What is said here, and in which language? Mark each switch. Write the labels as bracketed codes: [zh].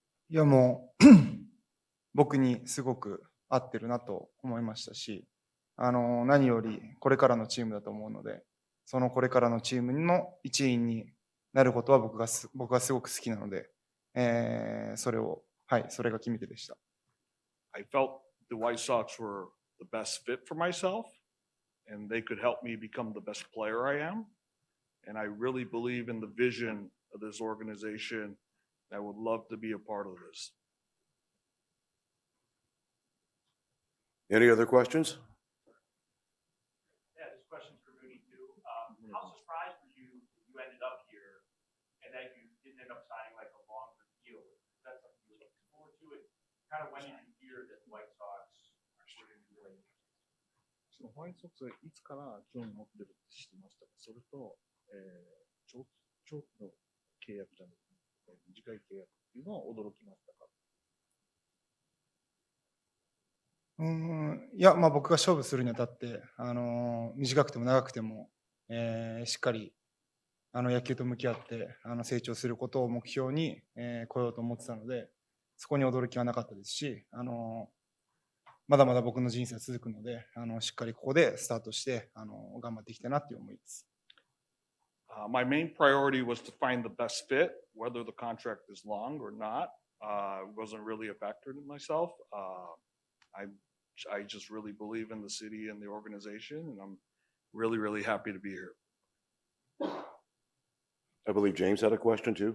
[ja] いやもう僕にすごく合ってるなと思いましたし、何よりこれからのチームだと思うので、そのこれからのチームの一員になることは僕がすごく好きなので、それが決め手でした。 [en] I felt the White Sox were the best fit for myself, and they could help me become the best player I am. And I really believe in the vision of this organization. I would love to be a part of this. Any other questions? Yeah, this question's for Mooney too. How surprised were you that you ended up here and that you didn't end up signing like a longer deal? Is that something you were looking forward to? And kind of when did you hear that the White Sox were going to be really interested? [ja] そのホワイトソックスがいつから興味持ってるって知ってましたか？それと、長期の契約じゃなくて、短い契約っていうのは驚きましたか？いや、まあ僕が勝負するにあたって、短くても長くても、しっかり野球と向き合って成長することを目標に、来ようと思ってたので、そこに驚きはなかったですし、まだまだ僕の人生は続くので、しっかりここでスタートして、頑張っていきたいなっていう思いです。 [en] My main priority was to find the best fit, whether the contract is long or not. Wasn't really a factor to myself. I just really believe in the city and the organization, and I'm really, really happy to be here. I believe James had a question too.